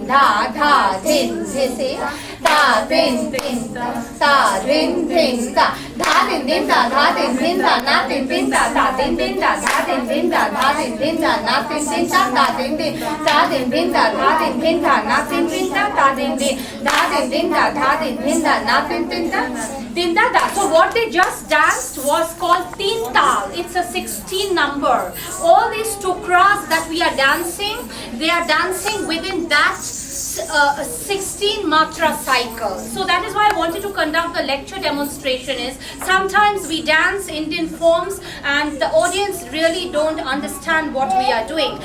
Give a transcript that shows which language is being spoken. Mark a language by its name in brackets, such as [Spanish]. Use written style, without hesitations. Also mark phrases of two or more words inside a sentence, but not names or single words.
[English] dha, dha dhin dhin da, dhin dhin da, dhin dhin da, dha dhin dhin da, dha dhin dhin da, na tin tin da, da dhin dhin da, dha dhin dhin da, dha dhin dhin da, na tin tin da, da dhin dhin da, dhin dhin da, dha dhin dhin da, na tin tin da, da dhin dhin da, dhin dhin da, dha dhin dhin da, na tin tin da. So what they just danced was called Teen Tal. It's a 16 number. All these tukras that we are dancing, they are dancing within that 16 matra cycle. So that is why I wanted to conduct the lecture demonstration. Is sometimes we dance Indian forms and the audience really don't understand what we are doing.